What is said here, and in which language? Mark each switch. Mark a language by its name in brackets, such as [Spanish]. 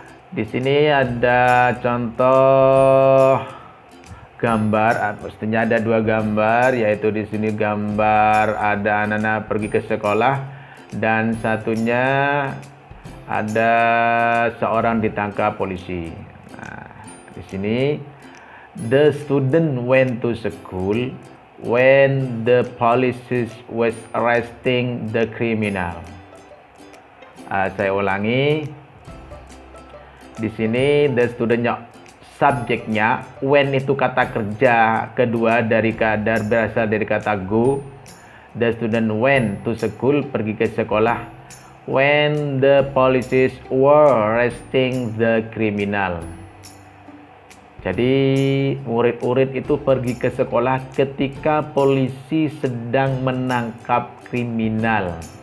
[Indonesian] Di sini ada contoh gambar, pastinya ada dua gambar, yaitu di sini gambar ada anak-anak pergi ke sekolah dan satunya ada seorang ditangkap polisi. Di sini [English] the student went to school when the police was arresting the criminal. Saya ulangi. [Indonesian] Di sini the student-nya subjeknya, when itu kata kerja kedua dari berasal dari kata go. [English] The student went to school, [Indonesian] pergi ke sekolah, [English] when the police were arresting the criminal. [Indonesian] Jadi murid-murid itu pergi ke sekolah ketika polisi sedang menangkap kriminal.